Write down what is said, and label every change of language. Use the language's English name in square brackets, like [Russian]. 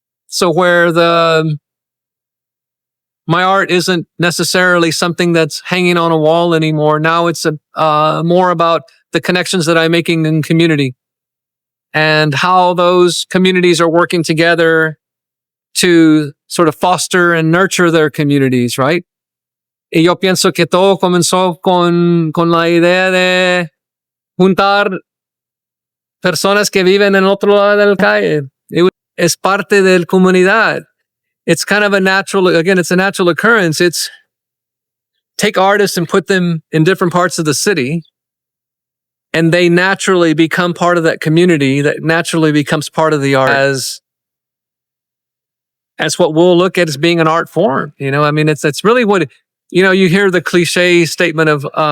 [English] So where my art isn't necessarily something that's hanging on a wall anymore. Now it's more about the connections that I'm making in community and how those communities are working together to sort of foster and nurture their communities, right? [Spanish] Y yo pienso que todo comenzó con la idea de juntar personas que viven en otro lado de la calle. Es parte de la comunidad. [English] It's kind of it's a natural occurrence. It's take artists and put them in different parts of the city, and they naturally become part of that community that naturally becomes part of the art as what we'll look at as being an art form. You know, I mean, it's really what, you know, you hear the cliche statement of